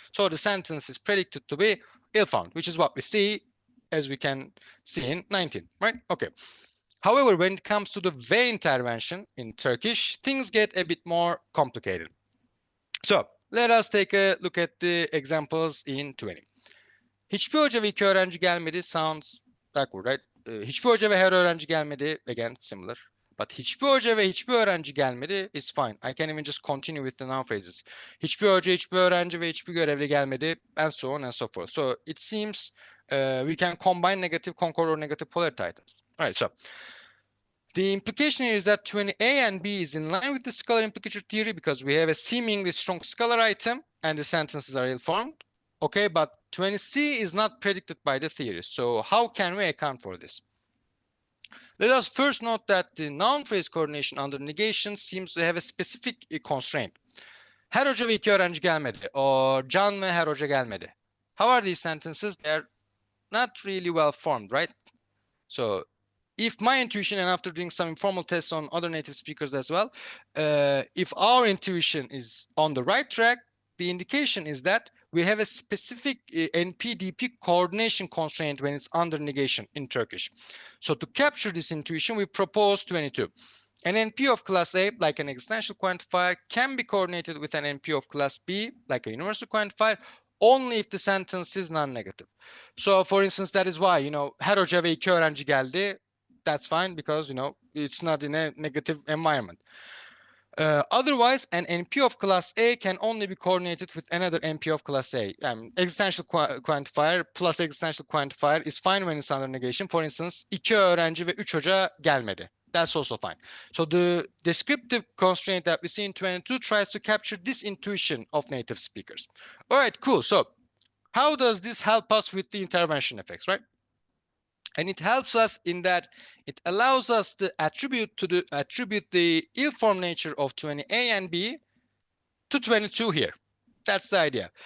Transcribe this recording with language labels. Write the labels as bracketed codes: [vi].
[en] So the sentence is predicted to be ill-found, which is what we see, as we can see in 19, right? Okay. However, when it comes to the ve intervention in Turkish, things get a bit more complicated. So let us take a look at the examples in 20. [tr] Hiçbir hoca ve iki öğrenci gelmedi [en] sounds backward, right? [tr] Hiçbir hoca ve her öğrenci gelmedi, [en] again similar. [tr] But hiçbir hoca ve hiçbir öğrenci gelmedi [en] is fine. I can even just continue with the noun phrases. [tr] Hiçbir hoca, hiçbir öğrenci ve hiçbir görevli gelmedi, [en] and so on and so forth. So it seems we can combine negative, concord, or negative polarity items. All right, so the implication here is that 20A and B is in line with the scalar implicature theory because we have a seemingly strong scalar item and the sentences are ill-formed. Okay, but 20C is not predicted by the theory. So how can we account for this? Let us first note that the noun phrase coordination under negation seems to have a specific constraint. [tr] Her hoca ve iki öğrenci gelmedi, or Can ve her hoca gelmedi. [en] How are these sentences? They're not really well formed, right? So if my intuition, and after doing some informal tests on other native speakers as well, if our intuition is on the right track, the indication is that we have a specific NP-DP coordination constraint when it's under negation in Turkish. So to capture this intuition, we propose 22. An NP of class A, like an existential quantifier, can be coordinated with an NP of class B, like a universal quantifier, only if the sentence is non-negative. So for instance, that is why, [tr] her hoca ve iki öğrenci geldi. [en] That's fine because, it's not in a negative environment. Otherwise, an NP of class A can only be coordinated with another NP of class A. Existential quantifier plus existential quantifier is fine when it's under negation. For instance, [tr] iki öğrenci ve üç hoca gelmedi. [en] That's also fine. So the descriptive constraint that we see in 22 tries to capture this intuition of native speakers. All right, cool. So how does this help us with the intervention effects, right? And it helps us in that it allows us to attribute the ill-formed nature of 20A and B to 22 here. That's the idea.